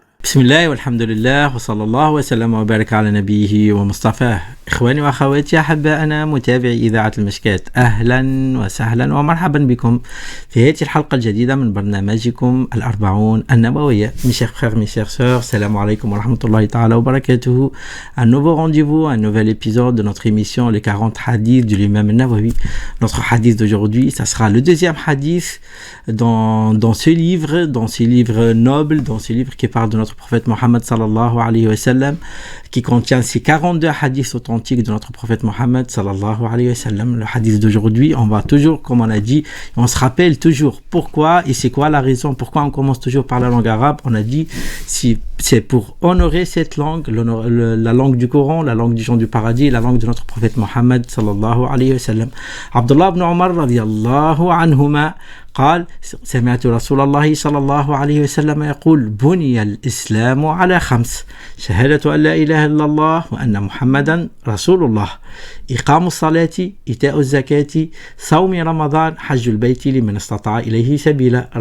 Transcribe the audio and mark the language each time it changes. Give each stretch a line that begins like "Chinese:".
Arabic: بسم الله والحمد لله وصلى الله وسلم وبارك على نبيه ومصطفاه. إخواني وأخواتي أحبائنا متابعي إذاعة المشكات، أهلا وسهلا ومرحبا بكم في هذه الحلقة الجديدة من برنامجكم الأربعون النبوية.
French: Mes chers frères, mes chères sœurs,
Arabic: salam alaikum wa rahmatullahi ta'ala wa barakatuhu.
French: Un nouveau rendez-vous, un nouvel épisode de notre émission Les 40 hadiths de l'imam al-Nawawi. Notre hadith d'aujourd'hui, ça sera le deuxième hadith dans ce livre noble, dans ce livre qui parle de notre prophète Mohammed sallallahu alayhi wa sallam, qui contient ces 42 hadiths authentiques de notre prophète Mohammed sallallahu alayhi wa sallam. Le hadith d'aujourd'hui, on va toujours, comme on a dit, on se rappelle toujours pourquoi et c'est quoi la raison, pourquoi on commence toujours par la langue arabe. On a dit, si c'est pour honorer cette langue, la langue du Coran, la langue du Jean du Paradis, la langue de notre prophète Mohammed sallallahu alayhi wa sallam.
Arabic: Abdullah ibn Umar radiyallahu anhuma قال: سمعت رسول الله صلى الله عليه وسلم يقول: بني الإسلام على 5: شهادة أن لا إله إلا الله وأن محمدا رسول الله، إقام الصلاة، إيتاء الزكاة، صوم رمضان، حج البيت لمن استطاع إليه سبيلا.